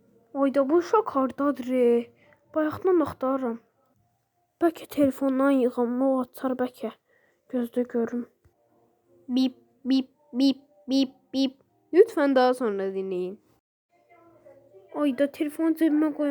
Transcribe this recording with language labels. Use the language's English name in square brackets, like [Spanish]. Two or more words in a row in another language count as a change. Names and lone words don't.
[Azerbaijani] Ayda bu uşaq hardadır? Bayaqdan axtarıram. Bəlkə telefondan yığım, o açar bəlkə. Gözdə görüm. Bip bip bip bip bip. [Turkish] Lütfen daha sonra dinleyin. Ayda telefonu cebime koyum.